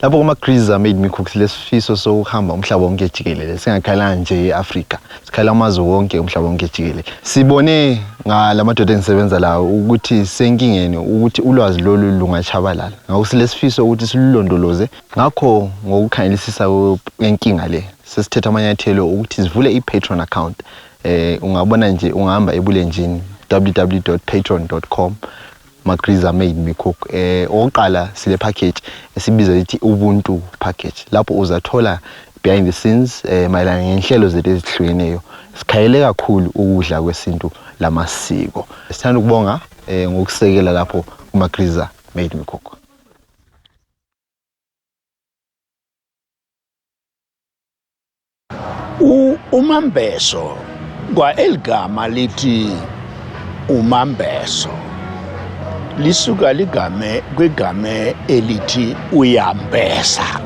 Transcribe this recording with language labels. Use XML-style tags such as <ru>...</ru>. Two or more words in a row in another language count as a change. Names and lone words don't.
<nd>Lapho uMagingxa made me cook lesifiso sokuhamba umhlaba wonke jikelele singakhala nje eAfrika sikhala amazwe wonke umhlaba wonke jikelele sibone ngalamadoda engisebenza lawo ukuthi senkingeni ukuthi ulwazi lolu lungachabalala ngakho silesifiso ukuthi silulondoloze ngakho ngokukhangelisisa inkinga le sesithetha amanyathelo ukuthi sivule iPatreon account ungabona nje ungahamba ebulenjini www.patreon.com Magingxa made me cook oqala sile package esibiza lithi ubuntu package lapho uzathola</nd> <en>behind the scenes</en> <nd>mayelana ngenhlelo zethu ezihlukeneyo sikhayele kakhulu ukudla kwesintu lamasiko sithanda ukubonga ngokusekela lapho uMagingxa made me cook. uMembeso kwa eligama lithi uMembeso lisuka ligame kwegame elithi uyambesa.</nd>